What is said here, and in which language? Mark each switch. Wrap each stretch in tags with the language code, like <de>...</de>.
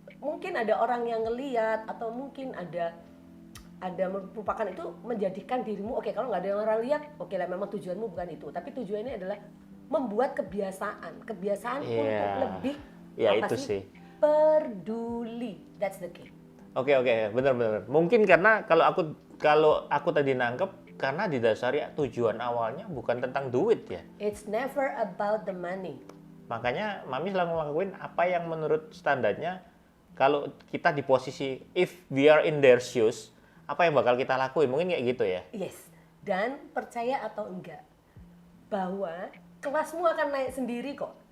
<id>Mungkin ada orang yang ngeliat atau mungkin ada merupakan itu menjadikan dirimu oke, kalau nggak ada orang lihat, oke lah memang tujuanmu bukan itu, tapi tujuannya adalah membuat kebiasaan untuk lebih itu sih peduli.</id> <en>That's the key.</en> <id>Oke, benar. Mungkin karena kalau aku tadi nangkep karena didasari tujuan awalnya bukan tentang duit ya.</id> <en>It's never about the money.</en> <id>Makanya Mami selalu ngelakuin apa yang menurut standarnya. Kalau kita di posisi</id> <en>if we are in their shoes,</en> <id>apa yang bakal kita lakuin? Mungkin kayak gitu ya.</id> <en>Yes.</en> <id>Dan percaya atau enggak bahwa kelasmu akan naik sendiri kok.</id>